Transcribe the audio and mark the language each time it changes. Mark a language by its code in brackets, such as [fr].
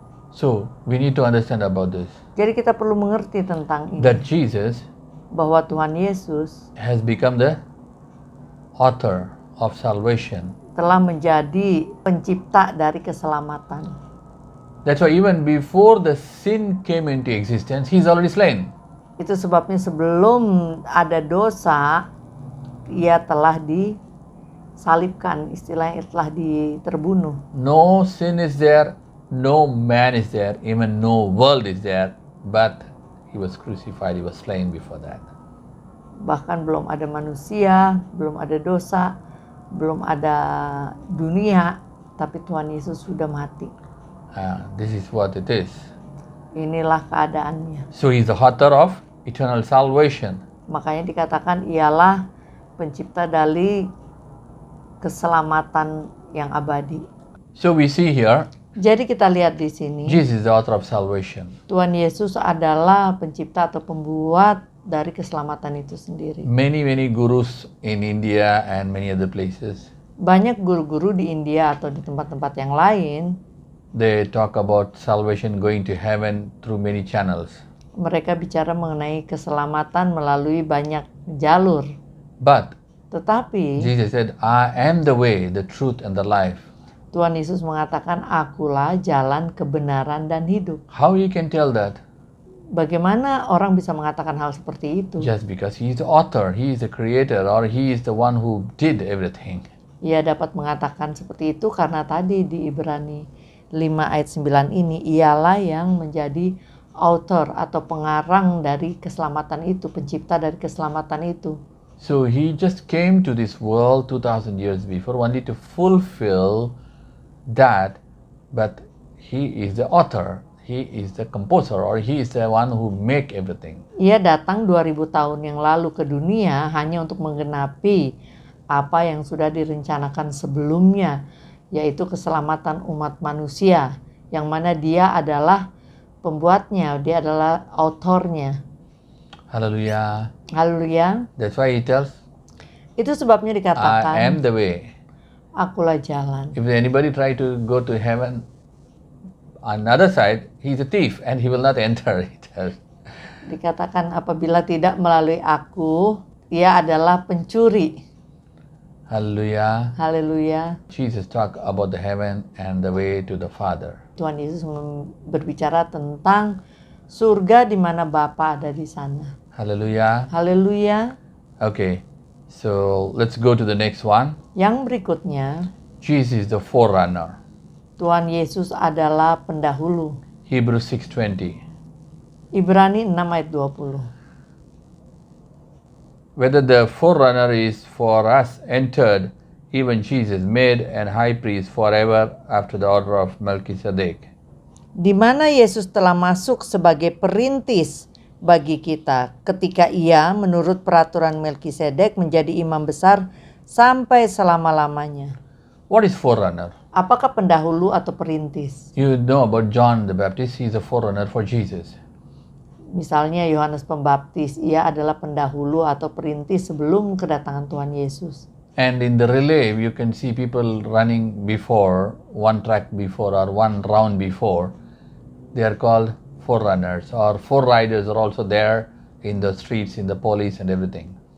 [en] So we need to understand about this. [id] Jadi kita perlu mengerti tentang ini. [en] That Jesus [id] Bahwa Tuhan Yesus [en] has become the author of salvation [id] telah menjadi pencipta dari keselamatan. [en] That's why even before the sin came into existence, He's already slain. [id] Itu sebabnya sebelum ada dosa, ia telah disalibkan, istilahnya telah terbunuh. [en] No sin is there, no man is there, even no world is there, but He was crucified, He was slain before that. [id] Bahkan belum ada manusia, belum ada dosa, belum ada dunia, tapi Tuhan Yesus sudah mati. [en] This is what it is. [id] Inilah keadaannya. [en] So He's the author of eternal salvation. [id] Makanya dikatakan ialah pencipta dari keselamatan yang abadi. [en] So we see here, [id] Jadi kita lihat di sini, [en] Jesus is the author of salvation. [id] Tuhan Yesus adalah pencipta atau pembuat dari keselamatan itu sendiri. [en] Many gurus in India and many other places, [id] Banyak guru-guru di India atau di tempat-tempat yang lain, [en] they talk about salvation going to heaven through many channels. [id] mereka bicara mengenai keselamatan melalui banyak jalur. [en] But [id] Tetapi [en] Jesus said, I am the way, the truth, and the life. [id] Tuhan Yesus mengatakan, akulah jalan, kebenaran, dan hidup. [en] How you can tell that? [id] Bagaimana orang bisa mengatakan hal seperti itu? [en] Just because He is the author, He is the creator, or He is the one who did everything. [id] Ia dapat mengatakan seperti itu karena tadi di Ibrani 5 ayat 9 ini, ialah yang menjadi author atau pengarang dari keselamatan itu, pencipta dari keselamatan itu. [en] So He just came to this world 2000 years before only to fulfill that, but He is the author, He is the composer, or He is the one who make everything. [id] Ia datang 2000 tahun yang lalu ke dunia hanya untuk menggenapi apa yang sudah direncanakan sebelumnya, yaitu keselamatan umat manusia, yang mana Dia adalah pembuatnya, Dia adalah autornya. [en] Hallelujah. [id] Haleluya. [en] That's why He tells, [id] Itu sebabnya [en] I am [id] dikatakan, [en] the way. [id] akulah jalan. [en] If anybody try to go to heaven on the other side, he's a thief and he will not enter. He tells. [id] Dikatakan apabila tidak melalui aku, ia adalah pencuri. [en] Hallelujah. [id] Haleluya. [en] Jesus talk about the heaven and the way to the Father. [id] Tuhan Yesus berbicara tentang surga di mana Bapa ada di sana. [en] Hallelujah. [id] Haleluya. [en] Okay, so let's go to the next one. [id] Yang berikutnya, [en] Jesus is the forerunner. [id] Tuhan Yesus adalah pendahulu. [en] Hebrews 6:20. [id] Ibrani 6 ayat 20. [en] Whether the forerunner is for us entered, even Jesus made an high priest forever after the order of Melchizedek. [id] Di mana Yesus telah masuk sebagai perintis bagi kita ketika ia menurut peraturan Melkisedek menjadi imam besar sampai selama-lamanya. [en] What is forerunner? [id] Apakah pendahulu atau perintis? [en] You know about John the Baptist, he is a forerunner for Jesus. [id] Misalnya Yohanes Pembaptis, ia adalah pendahulu atau perintis sebelum kedatangan Tuhan Yesus. [en] And in the relay, you can see people running before, one track before or one round before. They are called forerunners, or foreriders are also there in the streets, in the police and everything.